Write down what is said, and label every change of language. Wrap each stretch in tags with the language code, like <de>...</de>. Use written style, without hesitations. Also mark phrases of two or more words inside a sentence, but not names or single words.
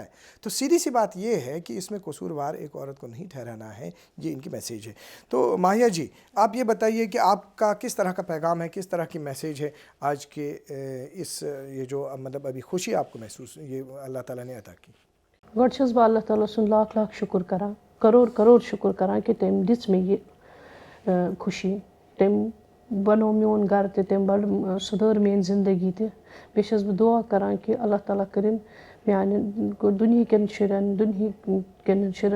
<ur>تو سیدھی سی بات یہ ہے کہ اس میں قصوروار ایک عورت کو نہیں ٹھہرانا ہے یہ ان کی میسیج ہے. تو ماہیہ جی آپ یہ بتائیے کہ آپ کا کس طرح کا پیغام ہے کس طرح کی میسیج ہے آج کے اس یہ جو مطلب ابھی خوشی آپ کو محسوس یہ اللہ تعالیٰ نے عطا کی.</ur> <ks>گۄڈٕ چھَس بہٕ اللہ تعالیٰ سُنٛد لاکھ لاکھ شُکُر کران کَرور شُکُر کران کہِ تٔمۍ دِژ مےٚ یہِ خوشی تٔمۍ بنوو میون گرٕ تہِ تٔمۍ بڑٕ سُدھٲر میٲنۍ زندگی تہِ بیٚیہِ چھَس بہٕ دعا کران کہِ اللہ تعالیٰ کٔرِنۍ میانٮ۪ن دُنہیٖکٮ۪ن دُنہیٖکٮ۪ن شُرٮ۪ن</ks>